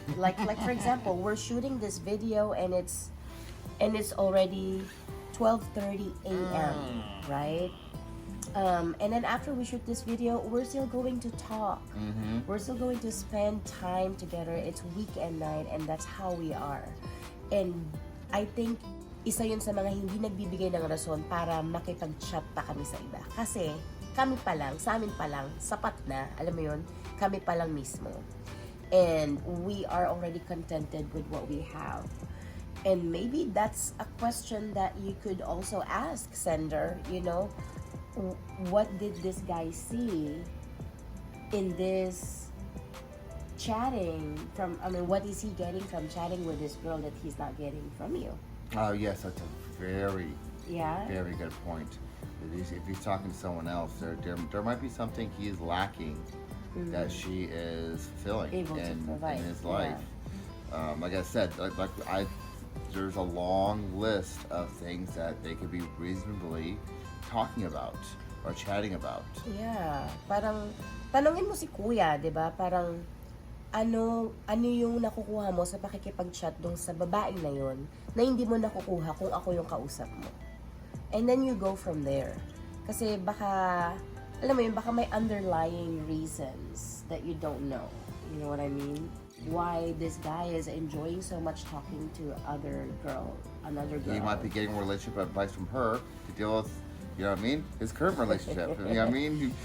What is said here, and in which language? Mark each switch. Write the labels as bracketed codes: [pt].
[en] Like for example, we're shooting this video and it's already 12:30 a.m. right? And then after we shoot this video, we're still going to talk. We're still going to spend time together. It's weekend night and that's how we are. And I think [tl] isa yun sa mga hindi nagbibigay ng rason para makipag-chat pa kami sa iba. Kasi kami pa lang, sa amin pa lang, sapat na, alam mo yun, kami pa lang mismo. [en] And we are already contented with what we have. And maybe that's a question that you could also ask, sender, you know, what did this guy see in this chatting from, what is he getting from chatting with this girl that he's not getting from you? Oh, yes, that's a very good point. If he's talking to someone else, there might be something he is lacking that she is fulfilling in his life. Like I said, there's a long list of things that they could be reasonably talking about or chatting about. [tl] Yeah, parang tanungin mo si kuya, 'di ba? Parang ano yung nakukuha mo sa pakikipag-chat dong sa babaeng na yon na hindi mo nakukuha kung ako yung kausap mo. [en] And then you go from there. [tl] Kasi baka, alam mo yun, baka may [en] underlying reasons that you don't know. You know what I mean? Why this guy is enjoying so much talking to another girl. He might be getting relationship advice from her to deal with, you know what I mean, his current relationship. You know what I mean?